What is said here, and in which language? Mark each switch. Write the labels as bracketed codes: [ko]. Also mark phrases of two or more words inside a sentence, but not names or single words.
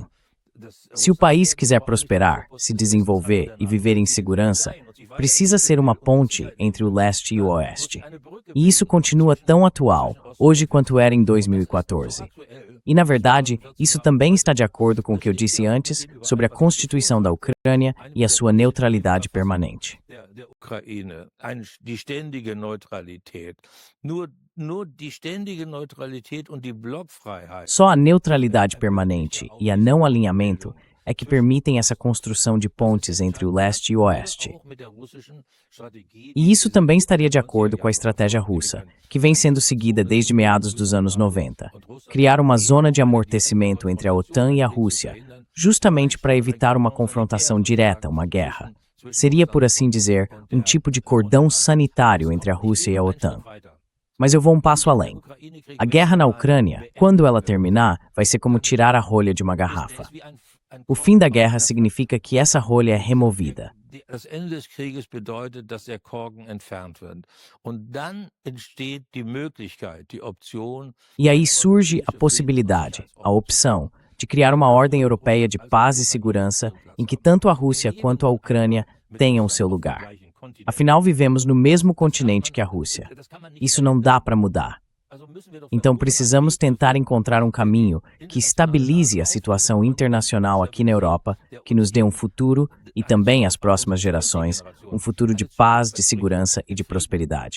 [pt] Se o país quiser prosperar, se desenvolver e viver em segurança, precisa ser uma ponte entre o leste e o oeste. E isso continua tão atual hoje quanto era em 2014. E, na verdade, isso também está de acordo com o que eu disse antes sobre a Constituição da Ucrânia e a sua neutralidade permanente. [de] Die ständige Neutralität. Nur die ständige Neutralität und die Blockfreiheit. [pt] Só a neutralidade permanente e a não alinhamento é que permitem essa construção de pontes entre o leste e o oeste. E isso também estaria de acordo com a estratégia russa, que vem sendo seguida desde meados dos anos 90. Criar uma zona de amortecimento entre a OTAN e a Rússia, justamente para evitar uma confrontação direta, uma guerra. Seria, por assim dizer, um tipo de cordão sanitário entre a Rússia e a OTAN. Mas eu vou um passo além. A guerra na Ucrânia, quando ela terminar, vai ser como tirar a rolha de uma garrafa. O fim da guerra significa que essa rolha é removida. [de] Das Ende des Krieges bedeutet, dass der Korken entfernt wird. Und dann entsteht die Möglichkeit, die Option. [pt] E aí surge a possibilidade, a opção, de criar uma ordem europeia de paz e segurança em que tanto a Rússia quanto a Ucrânia tenham seu lugar. Afinal, vivemos no mesmo continente que a Rússia. Isso não dá para mudar. Então precisamos tentar encontrar um caminho que estabilize a situação internacional aqui na Europa, que nos dê um futuro e também às próximas gerações, um futuro de paz, de segurança e de prosperidade.